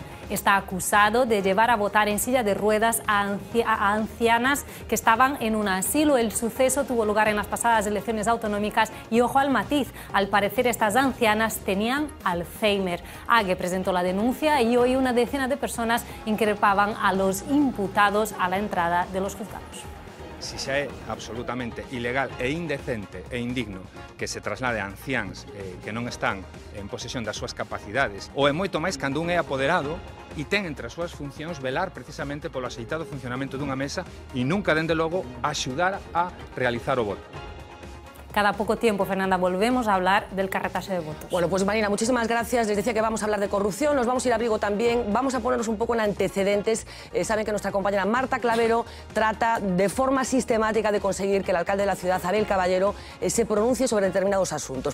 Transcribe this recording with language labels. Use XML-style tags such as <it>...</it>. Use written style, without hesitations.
<es>Está acusado de llevar a votar en silla de ruedas a ancianas que estaban en un asilo. El suceso tuvo lugar en las pasadas elecciones autonómicas y, ojo al matiz, al parecer estas ancianas tenían Alzheimer. Ague presentó la denuncia y hoy una decena de personas increpaban a los imputados a la entrada de los juzgados.</es> <gl>Si xa é absolutamente ilegal e indecente e indigno que se traslade a anciáns que non están en posesión das súas capacidades, ou é moito máis cando un é apoderado e ten entre as súas funcións velar precisamente polo axeitado funcionamento dunha mesa e nunca, dende logo, axudar a realizar o voto.</gl> <es>Cada poco tiempo, Fernanda, volvemos a hablar del carretaje de votos. Bueno, pues Marina, muchísimas gracias. Les decía que vamos a hablar de corrupción, nos vamos a ir a Vigo también, vamos a ponernos un poco en antecedentes. Saben que nuestra compañera Marta Clavero trata de forma sistemática de conseguir que el alcalde de la ciudad, Abel Caballero, se pronuncie sobre determinados asuntos.</es>